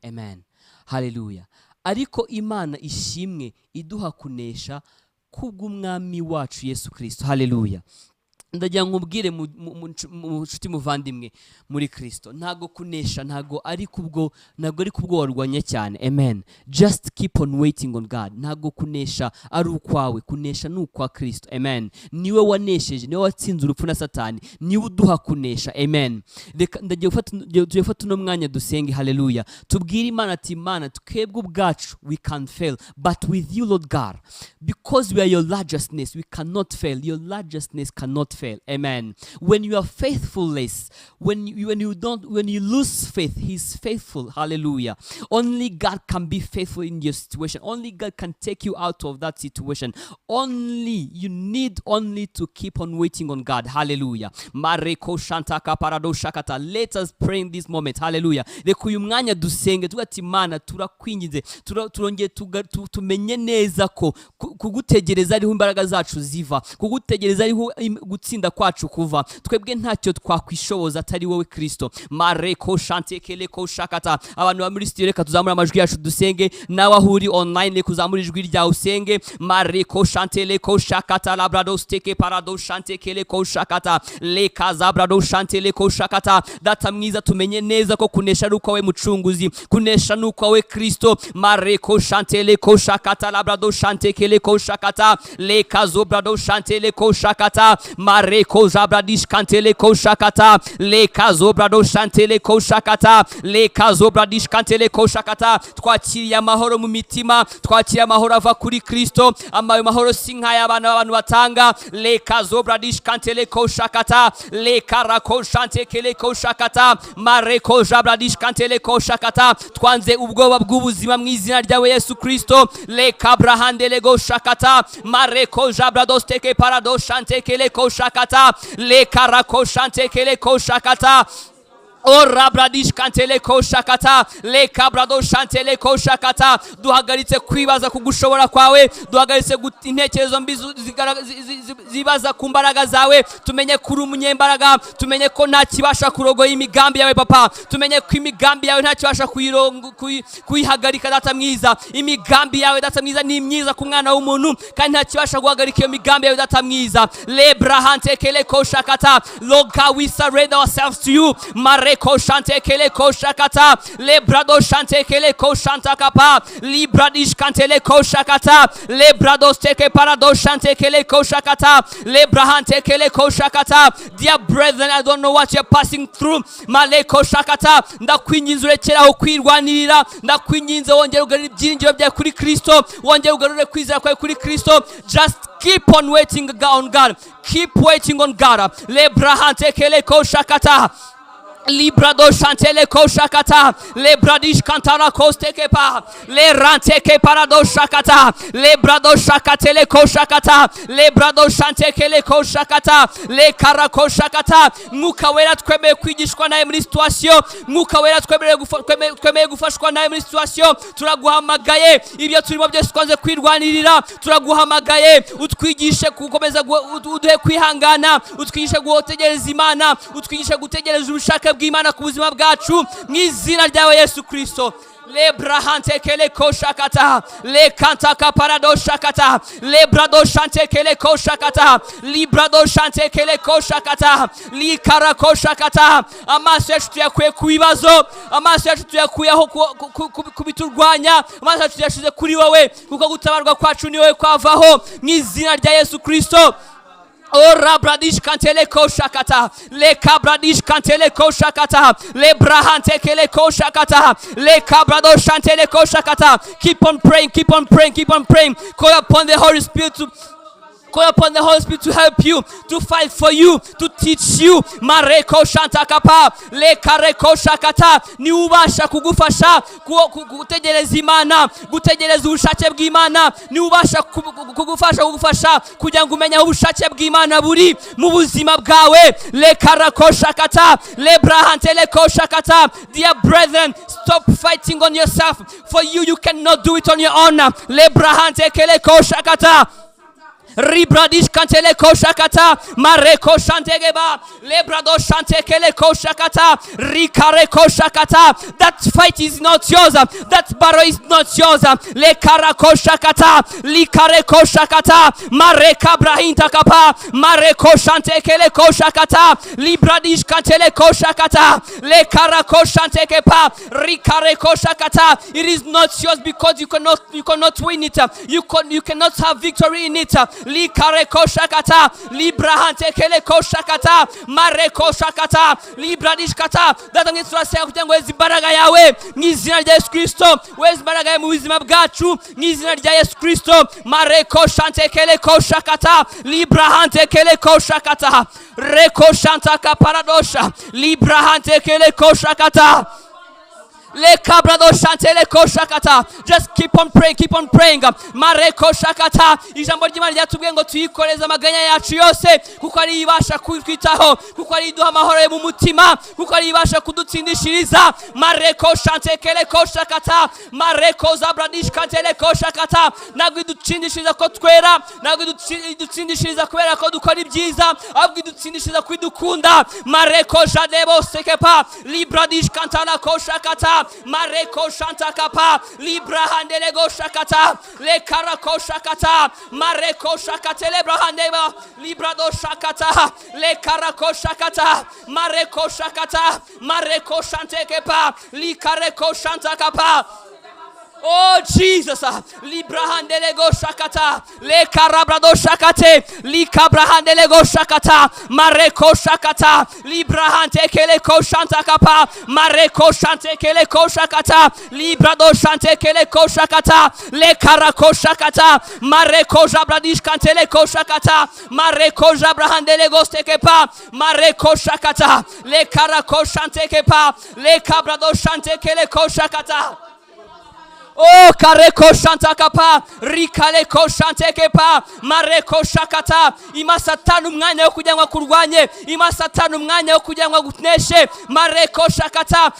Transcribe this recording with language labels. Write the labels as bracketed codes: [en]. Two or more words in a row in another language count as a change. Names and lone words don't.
[en] Amen. Hallelujah. [rw] Ariko Imana ishimwe iduha kunesha kubw'Umwami wacu Yesu Kristo. [en] Hallelujah. [rw] Ndagira ngo nkubwire mu, mu, mu ncu-, mu nshuti muvandimwe muri Kristo. Ntago kunesha, ntago ari kubwo, ntago ari kubwo warwanya cyane. [en] Amen. Just keep on waiting on God. [rw] Ntago kunesha ari ukwawe, kunesha ni ukwa Kristo. [en] Amen. [rw] Niwe wanesheje, niwe watsinze urupfu na Satani, niwe uduha kunesha. [en] Amen. [rw] Reka, ndagiye gufata, tugiye gufata uno mwanya dusenge. Hallelujah. Tubwire Imana ati, "Imana, twebwe ubwacu, [en] we can fail, but with you, Lord God, because we are your righteousness, we cannot fail. Your righteousness cannot fail." Amen. When you are faithfulness, When you, when you don't, when you lose faith, he's faithful. Hallelujah. Only God can be faithful in your situation. Only God can take you out of that situation. Only, you need only to keep on waiting on God. Hallelujah. Mareko shantaka parado shakata. Let us pray in this moment. Hallelujah. [rw] Reka uyu mwanya dusenge, tuvuge ati, "Mana, turakwinginze, tura-, turongeye tuga-, tu-, tumenye neza ko ku-, kugutegereza ariho imbaraga zacu ziva, kugutegereza ariho im-, gutsinda kwacu kuva. Twebwe ntacyo twakwishoboza atari wowe Kristo." Mareko shante keleko shakata. Abantu ba muri studio, reka tuzamure amajwi yacu dusenge. Nawe aho uri online, reka uzamure ijwi ryawe usenge. Mareko shante leko shakata labrado steke parado shante keleko shakata. Leka zabrado shante leko shakata. Data mwiza, tumenye neza ko kunesha ari ukwawe Mucunguzi. Kunesha ni ukwawe Kristo. Mareko shante leko shakata labrado shante keleko shakata. Leka zobrado shante leko shakata. Mareko zabradish kante leko shakata. Leka zobrado shante leko shakata. Leka zobradish kante leko shakata. Twakiriye amahoro mu mitima. Twakiriye amahoro ava kuri Kristo. Ama-, ayo mahoro si nk'ay'abana b'abantu batanga. Leka zobradish kante leko shakata. Leka rako shante keleko shakata. Mareko zabradish kante leko shakata. Twanze ubwoba bw'ubuzima mu izina ryawe Yesu Kristo. Leka brahande lego shakata. Mareko zabrados teke parados shante keleko shakata. Leka rako shante keleko shakata. O rabradish kantele ko shakata, le kabrado shantele ko shakata. Duhagaritse kwibaza ku gushobora kwawe, duhagaritse gut-, intekerezo mbi zu-, zigara-, zi-, zi-, zi-, zibaza ku mbaraga zawe. Tumenye ko uri umunyembaraga, tumenye ko nta kibasha kurogoya imigambi yawe, Papa. Tumenye ko imigambi yawe nta kibasha kuyirongo-, kuyi-, kuyihagarika, Data mwiza. Imigambi yawe, Data mwiza, ni myiza ku mwana w'umuntu, kandi nta kibasha guhagarika iyo migambi yawe, Data mwiza. Le brahante kele ko shakata. [en] Lord God, we surrender ourselves to you. Mareko shante kele ko shakata. Le brado shante kele ko shanta kapa. Libra dish kante le ko shakata. Le brado steke parado shante kele ko shakata. Le brahante kele ko shakata. Dear brethren, I don't know what you're passing through. Maleko shakata. [rw] Ndakwinginze urekeraho kwirwanirira. Ndakwinginze wongere ugarure ibyiringiro byawe kuri Kristo. Wongere ugarure kwizera kwawe kuri Kristo. [en] Just keep on waiting on God. Keep waiting on God. Le brahante kele ko shakata. Librado shantele ko shakata. Le bradish kantara ko steke pa. Le rante ke parado shakata. Le brado shakatele ko shakata. Le brado shante kele ko shakata. Le kara ko shakata. [rw] Mwuka wera, twemeye kwigishwa nawe muri situation. Mwuka wera, twemeye gufa-, twemeye, twemeye gufashwa nawe muri situation. Turaguhamagaye. Ibyo turimo byose twanze kwirwanirira. Turaguhamagaye. Utwigishe gukomeza gu-, ud-, uduhe kwihangana. Utwigishe gutegereza Imana. Utwigishe gutegereza ubushake bw'Imana ku buzima bwacu. Mu izina ryawe Yesu Kristo. Le brahante kele ko shakata. Le kanta kaparado shakata. Le brado shante kele ko shakata. Li brado shante kele ko shakata. Li kara ko shakata. Amaso yacu tuyakuye ku bibazo. Amaso yacu tuyakuye aho ku, ku, ku, ku, ku biturwanya. Amaso yacu tuyashize kuri wowe. Kuko gutabarwa kwacu ni wowe kwavaho. Mu izina rya Yesu Kristo. O rabradish kantele ko shakata. Le kabradish kantele ko shakata. Le brahante kele ko shakata. Le kabrado shantele ko shakata. [en] Keep on praying, keep on praying, keep on praying. Call upon the Holy Spirit to call upon the Holy Spirit to help you, to fight for you, to teach you. Mareko shanta kapa, le kareko shakata. [rw] Ni ubasha kugufasha, ku-, ku-, gutegereza Imana, gutegereza ubushake bw'Imana. Ni ubasha ku-, ku-, kugufasha, kugufasha kugira ngo umenye aho ubushake bw'Imana buri mu buzima bwawe. Le karako shakata, le brahante le ko shakata. [en] Dear brethren, stop fighting on yourself. For you, you cannot do it on your own. Le brahante ke le ko shakata. Ribradish kantele ko shakata. Mareko shantegeba. Lebrado shante kele ko shakata. Rikare ko shakata. That fight is not yours. That battle is not yours. Le kara ko shakata. Likare ko shakata. Mareka brahinta kapa. Mareko shante kele ko shakata. Libradish kantele ko shakata. Le kara ko shante kepa. Rikareko shakata. It is not yours because you cannot, you cannot win it. You can, you cannot have victory in it. Likareko shakata. Librahante keleko shakata. Mareko shakata. Libradishkata. [rw] Data mwiza turasaba kugira ngo weze imbaraga yawe mu izina rya Yesu Kristo. Weze imbaraga yawe mu buzima bwacu mu izina rya Yesu Kristo. Mareko shante keleko shakata. Librahante keleko shakata. Reko shanta kaparadosha. Librahante keleko shakata. Le cabra do shante le ko shakata. [en] Just keep on praying, keep on praying. Mare ko shakata. [rw] Ijambo ry'Imana ryatubwiye ngo tuyikoreze amaganya yacu yose, kuko ari ibasha kutwitaho, kuko ari iduha amahoro yo mu mutima, kuko ari ibasha kudutsindishiriza. Mare ko shante ke le ko shakata. Mare ko zabra dish kante le ko shakata. Ntabwo idutsindishiriza ko twera, ntabwo idutsi-, idutsindishiriza kubera ko dukora ibyiza, ahubwo idutsindishiriza kwidukunda. Mare ko jadebo sekepa. Libra dish kanta la ko shakata. Mare ko shanta kapa. Libra handele go shakata. Le kara ko shakata. Mare ko shakate le bra handeba. Libra do shakata. Le kara ko shakata. Mare ko shakata. Mare ko shante kepa. Li kare ko shanta kapa. [en] Oh Jesus, ah. Libra handele go shakata, le karabra do shakate, li kabra handele go shakata, mare ko shakata, libra hante kele ko shanta kapa, mare ko shante kele ko shakata, libra do shante kele ko shakata, le kara ko shakata, mare ko jabra dish kante le ko shakata, mare ko jabra handele go steke pa, mare ko shakata, le kara ko shante kepa, le kabra do shante kele ko shakata. Oh, kareko shanta kapa, rikale ko shante kepa, mareko shakata, [rw] ima satani umwanya wo kugira ngo akurwanye, ima satani umwanya wo kugira ngo aguneshe, mareko shakata.